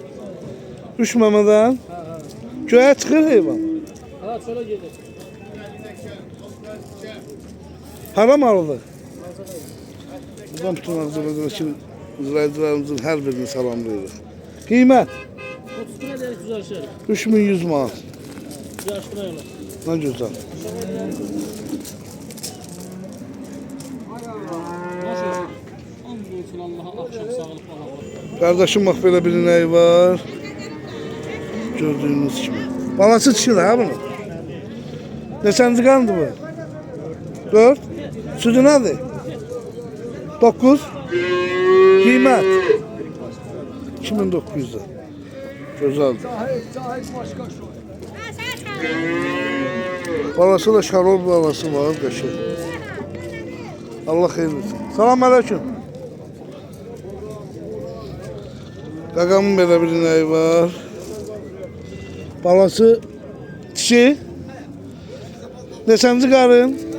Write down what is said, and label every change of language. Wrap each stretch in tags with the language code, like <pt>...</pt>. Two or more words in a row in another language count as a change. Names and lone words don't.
<az>3 məmədən. Göyə çıxır heyvan. Ha çölə gedir. Haram alıdır. Buradan bütün Azərbaycan'dakı izləyicilərimizin hər birini salamlayırıq. Qiymət</az> <tr>30 lira güzel şey. 3100 manat. Ne güzel. Kardeşim bak böyle bir ineği var. Gördüğünüz gibi. Balası çıkıyor ha bunu.</tr> <az>Neçənci kandı bu? 4.</az> <tr>Sütü nedir? 9. Kıymet. 2900'da. Güzeldir.</tr> <az>Balası da şarol balası var. Qəşəng. Allah xeyir versin. Salam aleyküm. Qaqamın belə bir ineği var. Balası dişi. Neçənci qarın?</az>